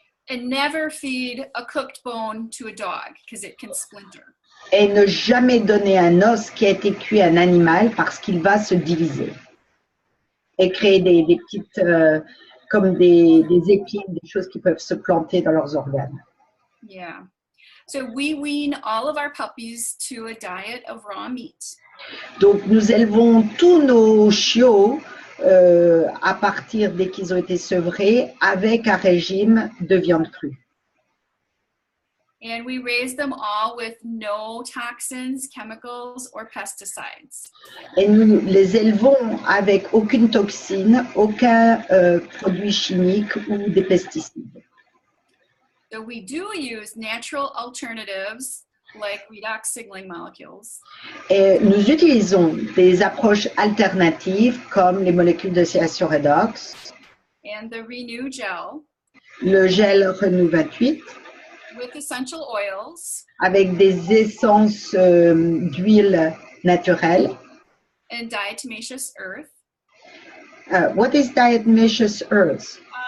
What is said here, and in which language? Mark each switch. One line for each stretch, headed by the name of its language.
English: And never feed a cooked bone to a dog because it can splinter.
French: Et ne jamais donner un os qui a été cuit à un animal parce qu'il va se diviser et créer des petites, comme des épines, des choses qui peuvent se planter dans leurs organes.
English: Yeah. So we wean all of our puppies to a diet of raw meat.
French: Donc, nous élevons tous nos chiots à partir dès qu'ils ont été sevrés avec un régime de viande crue.
English: And we raise them all with no toxins, chemicals, or pesticides.
French: Et nous les élevons avec aucune toxine, aucun produit chimique ou des pesticides.
English: So we do use natural alternatives like redox signaling molecules.
French: Et nous utilisons des approches alternatives comme les molécules d'oxydation redox,
English: And the Renew gel
French: le gel Renew 28,
English: with essential oils
French: avec des essences d'huile naturelle.
English: and diatomaceous earth. What is diatomaceous earth?